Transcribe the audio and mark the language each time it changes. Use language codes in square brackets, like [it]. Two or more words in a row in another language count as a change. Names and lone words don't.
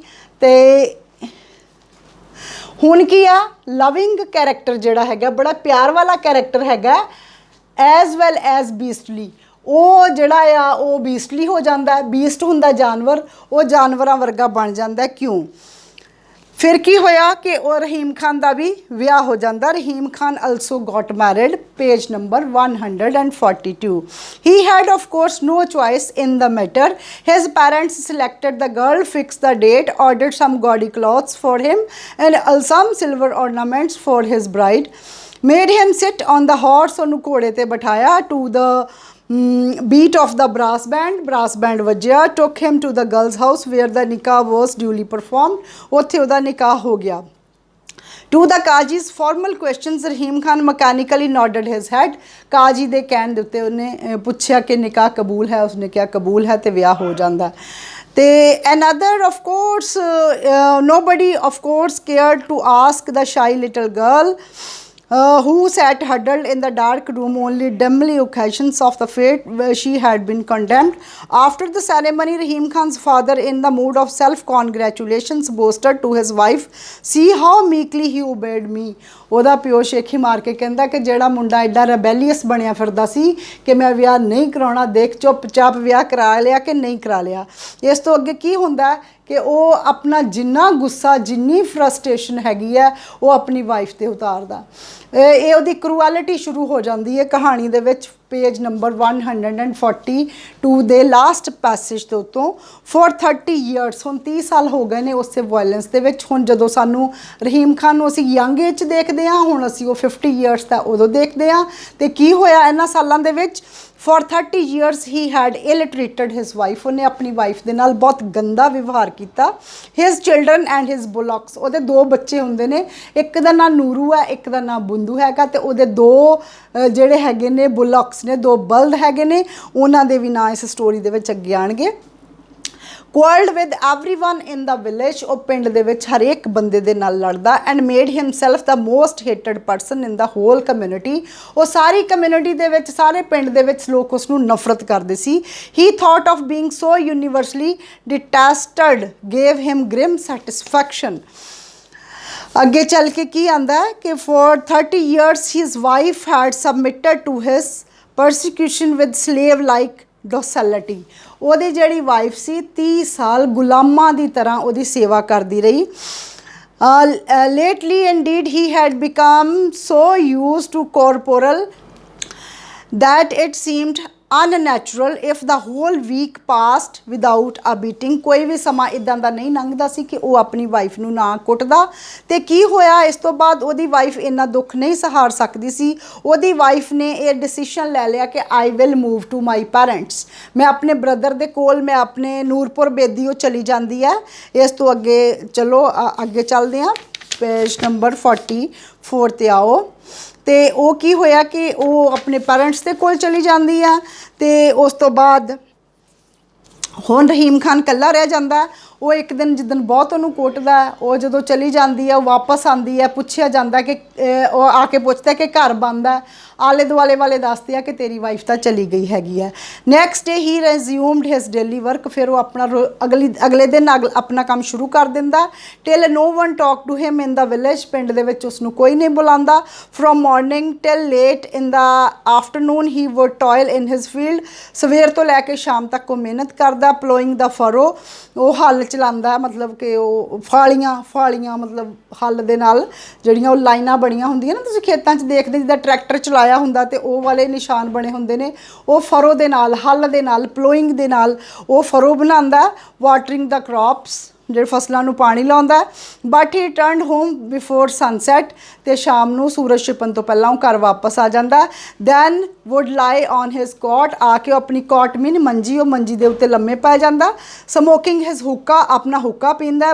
[pa] ਤੇ ਹੁਣ ਕੀ ਆ, [en] loving character [pa] ਜਿਹੜਾ ਹੈਗਾ, ਬੜਾ ਪਿਆਰ ਵਾਲਾ ਕੈਰੈਕਟਰ ਹੈਗਾ, [en] as well as beastly. [pa] ਉਹ ਜਿਹੜਾ ਆ ਉਹ ਬੀਸਟਲੀ ਹੋ ਜਾਂਦਾ। ਬੀਸਟ ਹੁੰਦਾ ਜਾਨਵਰ, ਉਹ ਜਾਨਵਰਾਂ ਵਰਗਾ ਬਣ ਜਾਂਦਾ। ਕਿਉਂ? ਫਿਰ ਕੀ ਹੋਇਆ ਕਿ ਉਹ ਰਹੀਮ ਖਾਨ ਦਾ ਵੀ ਵਿਆਹ ਹੋ ਜਾਂਦਾ। [en] ਰਹੀਮ ਖਾਨ also got married, page number 142। He had of course no choice in the matter। His parents selected the girl, fixed the date, ordered some gaudy clothes for him and some silver ornaments for his bride, made him sit on the horse, [pa] ਉਹਨੂੰ ਘੋੜੇ ਤੇ ਬਿਠਾਇਆ, [en] to the beat of the brass band ਵੱਜਿਆ, took him to the girl's house where the nikah was duly performed। [pa] ਉੱਥੇ ਉਹਦਾ ਨਿਕਾਹ ਹੋ ਗਿਆ। [en] To the Qaji's formal questions, Rahim Khan mechanically nodded his head। [pa] ਕਾਜੀ ਦੇ ਕਹਿਣ ਦੇ ਉੱਤੇ ਉਹਨੇ ਪੁੱਛਿਆ ਕਿ ਨਿਕਾਹ ਕਬੂਲ ਹੈ, ਉਸਨੇ ਕਿਹਾ ਕਬੂਲ ਹੈ, ਤੇ ਵਿਆਹ ਹੋ ਜਾਂਦਾ। [en] ਤੇ another of course nobody of course cared to ask the shy little girl who sat huddled in the dark room, only dimly occasions of the fate where she had been condemned। After the ceremony, Rahim Khan's father, in the mood of self-congratulations, boasted to his wife, "See how meekly he obeyed me।" [pa] ਉਹਦਾ ਪਿਓ ਸ਼ੇਖੀ ਮਾਰ ਕੇ ਕਹਿੰਦਾ ਕਿ ਜਿਹੜਾ ਮੁੰਡਾ ਐਡਾ ਰੈਬੈਲੀਅਸ ਬਣਿਆ ਫਿਰਦਾ ਸੀ ਕਿ ਮੈਂ ਵਿਆਹ ਨਹੀਂ ਕਰਾਉਣਾ, ਦੇਖ ਚੁੱਪ-ਚਾਪ ਵਿਆਹ ਕਰਾ ਲਿਆ ਕਿ ਨਹੀਂ ਕਰਾ ਲਿਆ। ਇਸ ਤੋਂ ਅੱਗੇ ਕੀ ਹੁੰਦਾ ਕਿ ਉਹ ਆਪਣਾ ਜਿੰਨਾ ਗੁੱਸਾ, ਜਿੰਨੀ ਫਰਸਟ੍ਰੇਸ਼ਨ ਹੈਗੀ ਹੈ, ਉਹ ਆਪਣੀ ਵਾਈਫ 'ਤੇ ਉਤਾਰਦਾ। ਇਹ ਉਹਦੀ ਕਰੂਐਲਿਟੀ ਸ਼ੁਰੂ ਹੋ ਜਾਂਦੀ ਹੈ ਕਹਾਣੀ ਦੇ ਵਿੱਚ, [en] page number [pa] 142 ਦੇ [en] last passage [pa] ਦੇ ਉੱਤੋਂ। [en] for 30 years, [pa] ਹੁਣ 30 ਸਾਲ ਹੋ ਗਏ ਨੇ ਉਸੇ ਵਾਇਲੈਂਸ ਦੇ ਵਿੱਚ। ਹੁਣ ਜਦੋਂ ਸਾਨੂੰ ਰਹੀਮ ਖਾਨ ਨੂੰ ਅਸੀਂ [en] young age [pa] 'ਚ ਦੇਖਦੇ ਹਾਂ, ਹੁਣ ਅਸੀਂ ਉਹ 50 years ਦਾ ਉਦੋਂ ਦੇਖਦੇ ਹਾਂ। ਤੇ ਕੀ ਹੋਇਆ ਇਹਨਾਂ ਸਾਲਾਂ ਦੇ ਵਿੱਚ? [en] For 30 years he had ill treated his wife। [pa] ਉਹਨੇ ਆਪਣੀ ਵਾਈਫ ਦੇ ਨਾਲ ਬਹੁਤ ਗੰਦਾ ਵਿਵਹਾਰ ਕੀਤਾ। [en] His children and his bullocks, [pa] ਉਹਦੇ ਦੋ ਬੱਚੇ ਹੁੰਦੇ ਨੇ, ਇੱਕ ਦਾ ਨਾਂ ਨੂਰੂ ਹੈ, ਇੱਕ ਦਾ ਨਾਂ ਬੁੰਦੂ ਹੈਗਾ, ਤੇ ਉਹਦੇ ਦੋ ਜਿਹੜੇ ਹੈਗੇ ਨੇ ਬੁਲੌਕਸ ਨੇ, ਦੋ ਬਲਦ ਹੈਗੇ ਨੇ, ਉਹਨਾਂ ਦੇ ਵੀ ਨਾਂ ਇਸ ਸਟੋਰੀ ਦੇ ਵਿੱਚ ਅੱਗੇ ਆਣਗੇ। [en] quarreled with everyone in the village, [pa] ਉਹ ਪਿੰਡ ਦੇ ਵਿੱਚ ਹਰੇਕ ਬੰਦੇ ਦੇ ਨਾਲ ਲੜਦਾ। [en] and made himself the most hated person in the whole community। [pa] ਉਹ ਸਾਰੀ ਕਮਿਊਨਿਟੀ ਦੇ ਵਿੱਚ, ਸਾਰੇ ਪਿੰਡ ਦੇ ਵਿੱਚ ਲੋਕ ਉਸ ਨੂੰ ਨਫ਼ਰਤ ਕਰਦੇ ਸੀ। [en] he thought of being so universally detested gave him grim satisfaction। [pa] ਅੱਗੇ ਚੱਲ ਕੇ ਕੀ ਆਂਦਾ ਹੈ ਕਿ [en] for 30 years his wife had submitted to his persecution with slave like docility। [pa] ਉਹਦੀ ਜਿਹੜੀ ਵਾਈਫ ਸੀ 30 ਸਾਲ ਗੁਲਾਮਾਂ ਦੀ ਤਰ੍ਹਾਂ ਉਹਦੀ ਸੇਵਾ ਕਰਦੀ ਰਹੀ। [en] lately indeed he had become so used to corporal that it seemed unnatural if the whole week passed without a beating. [pa] ਕੋਈ ਵੀ ਸਮਾਂ ਇਦਾਂ ਦਾ ਨਹੀਂ ਲੰਘਦਾ ਸੀ ਕਿ ਉਹ ਆਪਣੀ ਵਾਈਫ ਨੂੰ ਨਾ ਕੁੱਟਦਾ। ਤੇ ਕੀ ਹੋਇਆ ਇਸ ਤੋਂ ਬਾਅਦ ਉਹਦੀ ਵਾਈਫ ਇੰਨਾ ਦੁੱਖ ਨਹੀਂ ਸਹਾਰ ਸਕਦੀ ਸੀ। ਉਹਦੀ ਵਾਈਫ ਨੇ ਇਹ ਡਿਸੀਸ਼ਨ ਲੈ ਲਿਆ ਕਿ [en] I will move to my parents, [pa] ਮੈਂ ਆਪਣੇ ਬ੍ਰਦਰ ਦੇ ਕੋਲ, ਮੈਂ ਆਪਣੇ ਨੂਰਪੁਰ ਬੇਦੀ ਉਹ ਚਲੀ ਜਾਂਦੀ ਹੈ। ਇਸ ਤੋਂ ਅੱਗੇ ਚਲੋ ਅੱਗੇ ਚੱਲਦੇ ਹਾਂ, [en] page number [pa] 44 ਤੇ आओ। ਤੋ ਵੋ ਕੀ ਹੋਇਆ ਕਿ ਵੋ ਅਪਨੇ ਪੇਰੈਂਟਸ ਕੇ ਕੋਲ ਚਲੀ ਜਾਤੀ ਹੈ। ਤੋ ਉਸ ਤੋਂ ਬਾਅਦ ਹੁਣ ਰਹੀਮ ਖਾਨ ਕੱਲਾ ਰਹਿ ਜਾਤਾ ਹੈ। ਵੋ ਏਕ ਦਿਨ ਜਿੱਦਣ ਬਹੁਤ ਉਨ੍ਹੋਂਨੇ ਕੁੱਟਦਾ ਹੈ, ਵੋ ਜੋ ਚਲੀ ਜਾਤੀ ਹੈ, ਵਾਪਸ ਆਤੀ ਹੈ, ਪੁੱਛਿਆ ਜਾਤਾ ਕਿ ਵੋ ਆ ਕੇ ਪੂਛਤਾ ਹੈ ਕਿ ਘਰ ਬੰਦ ਹੈ, ਆਲੇ ਦੁਆਲੇ ਵਾਲੇ ਦੱਸਦੇ ਹੈਂ ਕਿ ਤੇਰੀ ਵਾਈਫ ਤੋ ਚਲੀ ਗਈ ਹੈਗੀ ਹੈ। [en] next day resumed his daily work, [pa] ਫਿਰ ਵੋ ਅਪਣਾ ਅਗਲੇ ਦਿਨ ਅਪਣਾ ਕੰਮ ਸ਼ੁਰੂ ਕਰ ਦਿੰਦਾ। [en] till no one talk to him in the village, [pa] ਪਿੰਡ ਦੇ ਵਿੱਚ ਉਸਨੂੰ ਕੋਈ ਨਹੀਂ ਬੁਲਾਂਦਾ। [en] from morning till late in the afternoon he would toil in his field, [pa] ਸਵੇਰ ਤੋਂ ਲੈ ਕੇ ਸ਼ਾਮ ਤੱਕ ਵੋ ਮਿਹਨਤ ਕਰਦਾ। [en] ploughing the furrow, [pa] ਵੋ ਹਲ ਚਲਾਂਦਾ, ਮਤਲਬ ਕਿ ਵੋ ਫਾਲੀਆਂ ਮਤਲਬ ਹਲ ਦੇ ਨਾਲ ਜਿਹੜੀਆਂ ਵੋ ਲਾਈਨਾਂ ਬਣੀਆਂ ਹੁੰਦੀਆਂ ਨਾ, ਤੁਸੀਂ ਖੇਤਾਂ 'ਚ ਦੇਖਦੇ ਜਿੱਦਾਂ ਟ੍ਰੈਕਟਰ ਚਲਾਇਆ ਹੁੰਦਾ ਤੇ ਵੋ ਵਾਲੇ ਨਿਸ਼ਾਨ ਬਣੇ ਹੁੰਦੇ ਨੇ, ਵੋ ਫਰੋ ਦੇ ਨਾਲ, ਹਲ ਦੇ ਨਾਲ, ਪਲੋਇੰਗ ਦੇ ਨਾਲ ਵੋ ਫਰੋ ਬਣਾਂਦਾ। [en] watering the crops, [pa] ਜਿਹੜੇ ਫਸਲਾਂ ਨੂੰ ਪਾਣੀ ਲਾਉਂਦਾ। [en] but he turned home before sunset, [pa] ਤੇ ਸ਼ਾਮ ਨੂੰ ਸੂਰਜ ਛਿਪਣ ਤੋਂ ਪਹਿਲਾਂ ਉਹ ਘਰ ਵਾਪਸ ਆ ਜਾਂਦਾ। [en] then would lie on his cot, [pa] ਆ ਕੇ ਉਹ ਆਪਣੀ ਕੋਟ ਮੀਨ ਮੰਜੀ, ਉਹ ਮੰਜੀ ਦੇ ਉੱਤੇ ਲੰਮੇ ਪੈ ਜਾਂਦਾ। [en] smoking his hookah, [pa] ਆਪਣਾ ਹੁੱਕਾ ਪੀਂਦਾ।